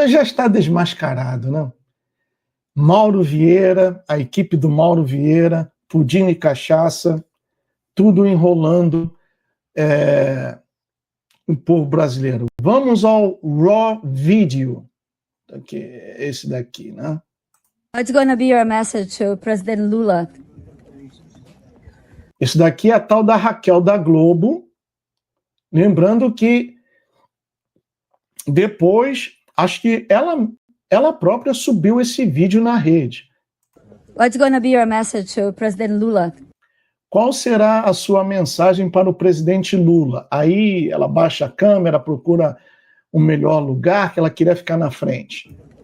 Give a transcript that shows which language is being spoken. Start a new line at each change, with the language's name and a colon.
Portuguese: Já está desmascarado, né? Mauro Vieira, a equipe do Mauro Vieira, pudim e cachaça, tudo enrolando o povo brasileiro. Vamos ao Raw Video, que é esse daqui, né?
English: What's going to be your message to President Lula?
Portuguese: Esse daqui é a tal da Raquel da Globo, lembrando que depois, acho que ela própria subiu esse vídeo na rede.
English: What's going to be your message to President Lula?
Portuguese: Qual será a sua mensagem para o presidente Lula? Aí ela baixa a câmera, procura o melhor lugar, que ela queria ficar na frente.